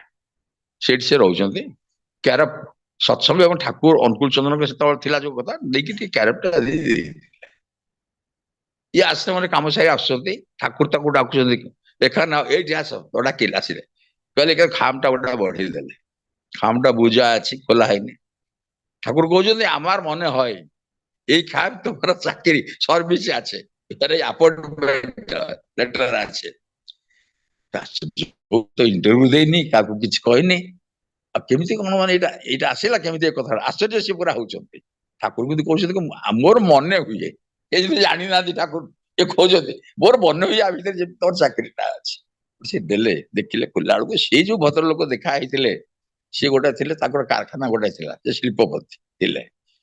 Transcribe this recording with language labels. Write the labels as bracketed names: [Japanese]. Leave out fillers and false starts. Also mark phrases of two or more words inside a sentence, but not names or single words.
[Odia] ସେଇଠି ସେ ରହୁଛନ୍ତି, କ୍ୟାରପ ସତ୍ସଙ୍ଗ ଏବଂ ଠାକୁର ଅନୁକୂଳ ଚନ୍ଦ୍ରଙ୍କ ସେତେବେଳେ ଥିଲା ଯୋଉ କଥା ଦେଇକି ଟିକେ କ୍ୟାରପଟା ଦେଇଥିଲେ। ଇଏ ଆଶ୍ରମରେ କାମ ସାରି ଆସୁଛନ୍ତି, ଠାକୁର ତାକୁ ଡାକୁଛନ୍ତି, ଦେଖା ନା ଏଇଠି ଆସ, ଡାକିଲେ, ଆସିଲେ, କହିଲେ ଖାମଟା ଗୋଟେ ବଢେଇ ଦେଲେ, ଖାମଟା ବୁଜା ଅଛି, ଖୋଲା ହେଇନି। ଠାକୁର କହୁଛନ୍ତି [Bangla] আমার মনে হয় এই খাম তোমার চাকরি সর্ভিস আছে, এটারে [English] appointment letter [Odia] আছে। ତ ଇଣ୍ଟରଭ୍ୟୁ ଦେଇନି, କାହାକୁ କିଛି କହିନି, ଆଉ କେମିତି କଣ ମାନେ ଏଇଟା ଏଇଟା ଆସିଲା କେମିତି, ଏ କଥା ଆଶ୍ଚର୍ଯ୍ୟ ସେ ପୁରା ହଉଛନ୍ତି। ଠାକୁର କିନ୍ତୁ କହୁଛନ୍ତି ମୋର ମନେ ହୁଏ, ଏ ଯଦି ଜାଣିନାହାନ୍ତି ଠାକୁର, ଏ କହୁଛନ୍ତି ମୋର ମନେ ହୁଏ ଆ ଭିତରେ ଯେମିତି ତୋର ଚାକିରିଟା ଅଛି। ସେ ଦେଲେ, ଦେଖିଲେ, ଖୋଲିଲା ବେଳକୁ ସେଇ ଯୋଉ ଭଦ୍ରଲୋକ ଦେଖା ହେଇଥିଲେ, ସିଏ ଗୋଟେ ଥିଲେ, ତାଙ୍କର କାରଖାନା ଗୋଟେ ଥିଲା, ସେ ଶିଳ୍ପପତି ଥିଲେ।